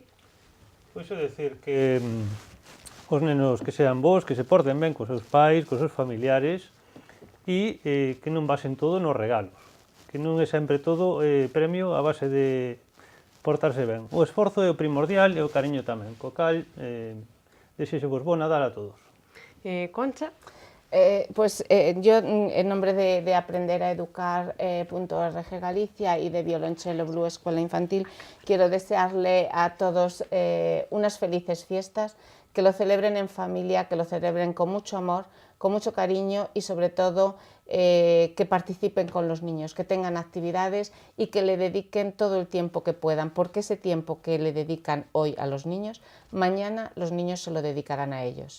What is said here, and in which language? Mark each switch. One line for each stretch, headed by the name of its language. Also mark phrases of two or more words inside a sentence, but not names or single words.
Galician: Pois é dicir que os nenos que sean bons, que se porten ben cos seus pais, cos seus familiares e que non basen todo nos regalos, que non é sempre todo premio a base de portarse ben. O esforzo é o primordial e o cariño tamén, co cal desexo-vos bo Nadal a todos. Concha?
Spanish: Yo, en nombre de Aprender a Educar.org Galicia y de Violonchelo Blue Escuela Infantil, quiero desearle a todos unas felices fiestas, que lo celebren en familia, que lo celebren con mucho amor, con mucho cariño y sobre todo que participen con los niños, que tengan actividades y que le dediquen todo el tiempo que puedan, porque ese tiempo que le dedican hoy a los niños, mañana los niños se lo dedicarán a ellos.